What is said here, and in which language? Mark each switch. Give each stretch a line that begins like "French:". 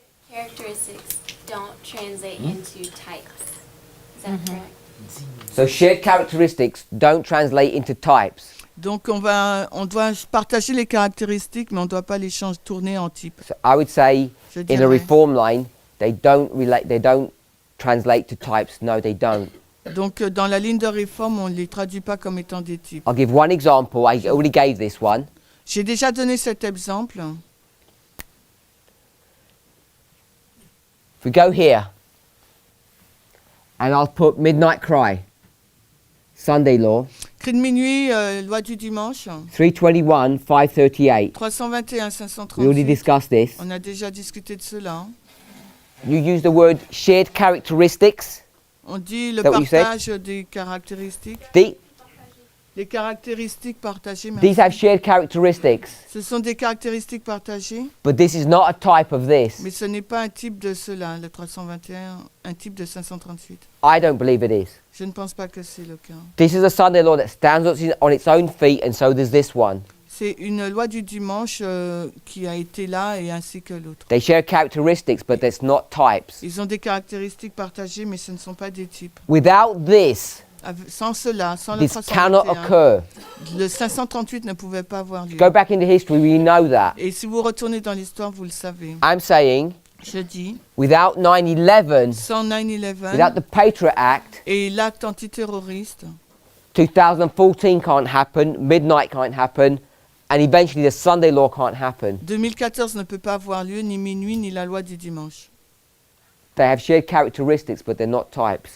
English: Characteristics don't translate into types. Is that correct? So shared characteristics don't translate into types.
French: Donc on doit partager les caractéristiques, mais on ne doit pas les tourner en type.
English: So I would say
French: Je
English: in a
French: dirais.
English: reform line, they don't translate to types. No, they don't.
French: Donc dans la ligne de réforme, on ne les traduit pas comme étant des types.
English: I'll give one example. I already gave this one.
French: J'ai déjà donné cet exemple.
English: If we go here, and I'll put midnight cry, Sunday law,
French: Cri de minuit, loi du dimanche,
English: 321, 538.
French: 321,
English: We already
French: 538.
English: discussed this.
French: On a déjà discuté de cela.
English: You use the word shared characteristics.
French: On dit le
English: That what you said?
French: partage des caractéristiques. Les caractéristiques partagées. merci.
English: These have shared characteristics,
French: Ce sont des caractéristiques partagées,
English: but this is not a type of this.
French: mais ce n'est pas un type de cela, le 321, un type de 538.
English: I don't believe it is.
French: Je ne pense pas que c'est le cas.
English: This is a Sunday law that stands on its own feet, and so does this one.
French: C'est une loi du dimanche qui a été là et ainsi que l'autre.
English: They share characteristics, but that's not types.
French: Ils ont des caractéristiques partagées, mais ce ne sont pas des types.
English: Without this,
French: Sans cela, sans le
English: this cannot
French: 321,
English: occur.
French: le 538 ne pouvait pas avoir lieu.
English: Go back into history, we know that.
French: Et si vous retournez dans l'histoire, vous le savez.
English: I'm saying,
French: Je dis,
English: without 9/11,
French: sans 9/11
English: without the Patriot Act,
French: et l'acte antiterroriste,
English: 2014 can't happen, midnight can't happen, and eventually the Sunday law can't happen.
French: 2014 ne peut pas avoir lieu, ni minuit, ni la loi du dimanche.
English: They have shared characteristics, but they're not types.